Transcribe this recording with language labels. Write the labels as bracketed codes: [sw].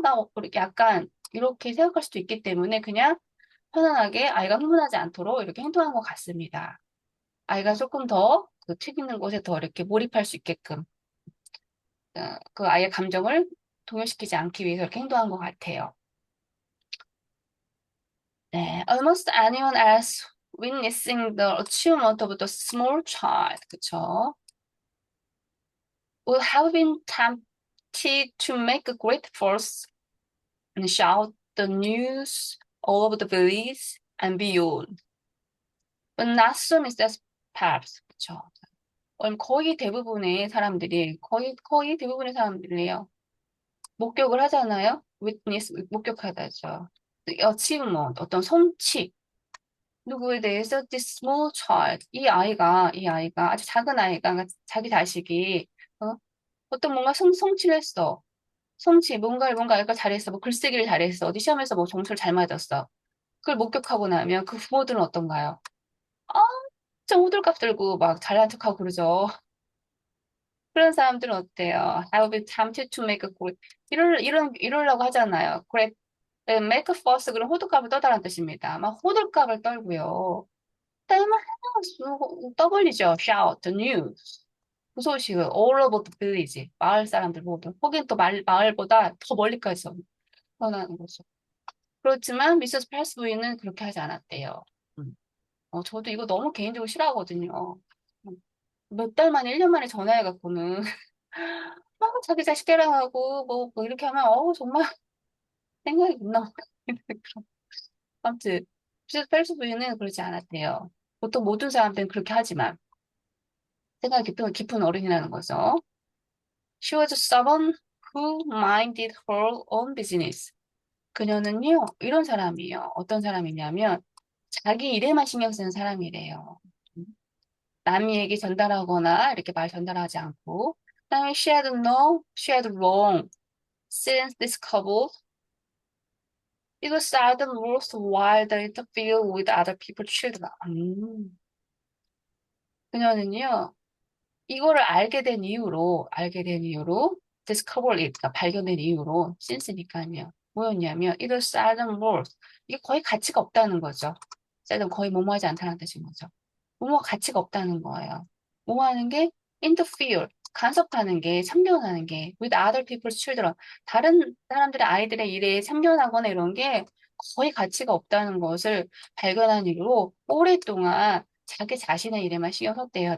[ko] 나 이렇게 약간 이렇게 생각할 수도 있기 때문에 그냥 편안하게 아이가 흥분하지 않도록 이렇게 행동한 것 같습니다. 아이가 조금 더 그 책 읽는 곳에 더 이렇게 몰입할 수 있게끔 그 아이의 감정을 동요시키지 않기 위해서 이렇게 행동한 것 같아요. 네, [en] almost anyone else witnessing the achievement of the small child, [ko] 그쵸? [en] Would have been tempted to make a great fuss and shout the news all over the village and beyond. But not so Mrs. Phelps, [ko] 그쵸? 거의 대부분의 사람들이, 거의 대부분의 사람들이에요. 목격을 하잖아요? witness, 목격하다죠. achievement, 어떤 성취, 누구에 대해서 [en] this small child [ko] 이 아이가 아주 작은 아이가 자기 자식이 어? 어떤 뭔가 성취를 했어. 뭔가 아이가 잘했어. 뭐 글쓰기를 잘했어. 어디 시험에서 뭐 점수를 잘 맞았어. 그걸 목격하고 나면 그 부모들은 어떤가요? 아, 진짜 호들갑 들고 막 잘난 척하고 그러죠. 그런 사람들은 어때요? [en] I will be tempted to make a great [ko] 이러려고 하잖아요. great [en] make a fuss [ko] 그런 호들갑을 떠다라는 뜻입니다. 막 호들갑을 떨고요. 땀을 떠벌리죠. [en] shout, news. [ko] 그 소식을 [en] all over the village. [ko] 마을 사람들 모두. 거긴 또 마을보다 더 멀리까지 전하는 거죠. 그렇지만 미세스 팔스 부인은 그렇게 하지 않았대요. 음. 저도 이거 너무 개인적으로 싫어하거든요. 몇 달 만에, 1년 만에 전화해갖고는 막 자기 자식 자랑하고 뭐 이렇게 하면 정말 생각이 못 나고 아무튼 미세스 팔스 부인은 그러지 않았대요. 보통 모든 사람들은 그렇게 하지만 생각이 깊은 어른이라는 거죠. [en] She was someone who minded her own business. [ko] 그녀는요, 이런 사람이에요. 어떤 사람이냐면, 자기 일에만 신경 쓰는 사람이래요. 남이 얘기 전달하거나 이렇게 말 전달하지 않고, 그다음에 [en] she had long since discovered it was seldom worthwhile to interfere with other people's children. [ko] 그녀는요, 이거를 알게 된 이후로, [en] discover it, [ko] 가 발견된 이후로, since니까요. 뭐였냐면, [en] it was seldom worth. [ko] 이게 거의 가치가 없다는 거죠. seldom 거의 뭐뭐하지 않다는 뜻인 거죠. 뭐뭐 가치가 없다는 거예요. 뭐뭐하는 게 interfere, 간섭하는 게, 참견하는 게, [en] with other people's children. [ko] 다른 사람들의 아이들의 일에 참견하거나 이런 게 거의 가치가 없다는 것을 발견한 이후로 오랫동안 자기 자신의 일에만 신경 썼대요.